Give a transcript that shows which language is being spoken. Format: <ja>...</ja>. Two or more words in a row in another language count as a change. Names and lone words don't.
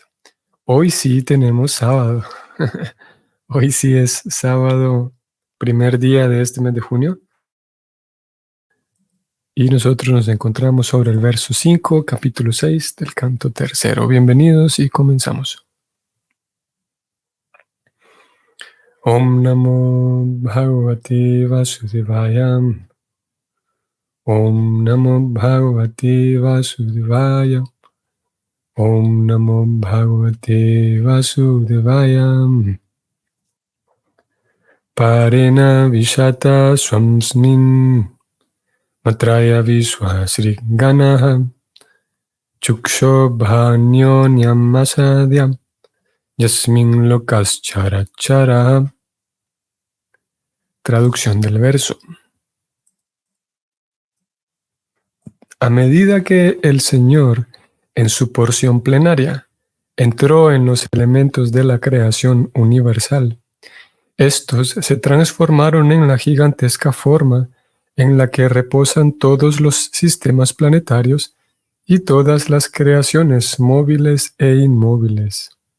<es>Hoy sí tenemos sábado. Hoy sí es sábado, primer día de este mes de junio. Y nosotros nos encontramos sobre el verso 5, capítulo 6 del canto tercero. Bienvenidos y comenzamos.</es> <sa>ॐ नमो भगवते वासुदेवाय. ॐ नमो भगवते वासुदेवाय. ॐ नमो भगवते वासुदेवाय. परेण विशता स्वस्मिन् मात्रया विश्वसृक् गणः चुक्षोभान्योन्यम् आसाद्य यस्मिन् लोकाः चराचराः.</sa> <es>Traducción del verso. A medida que el Señor, en su porción plenaria, entró en los elementos de la creación universal, estos se transformaron en la gigantesca forma en la que reposan todos los sistemas planetarios y todas las creaciones móviles e inmóviles.</es>